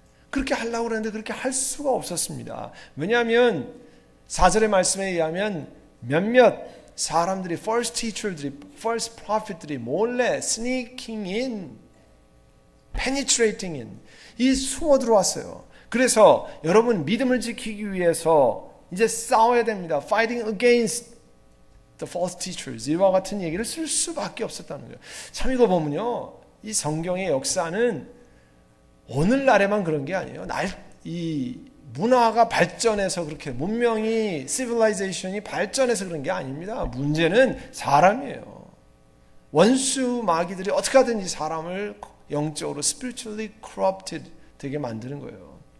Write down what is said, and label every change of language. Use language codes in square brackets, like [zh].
[ko] 그렇게 하려고 그랬는데 그렇게 할 수가 없었습니다. 왜냐하면 4절의 말씀에 의하면 몇몇 사람들이, [en] false teacher들이, false prophet들이 [ko] 몰래 [en] sneaking in, penetrating in, [ko] 이 숨어 들어왔어요. 그래서 여러분 믿음을 지키기 위해서 이제 싸워야 됩니다. [en] Fighting against the false teachers. [ko] 이와 같은 얘기를 쓸 수밖에 없었다는 거예요. 참 이거 보면요, 이 성경의 역사는 오늘날에만 그런 게 아니에요. 이 문화가 발전해서 그렇게 문명이, civilization이 발전해서 그런 게 아닙니다. 문제는 사람이에요. 원수 마귀들이 어떻게 하든지 사람을 영적으로 [en] spiritually corrupted [ko] 되게 만드는 거예요.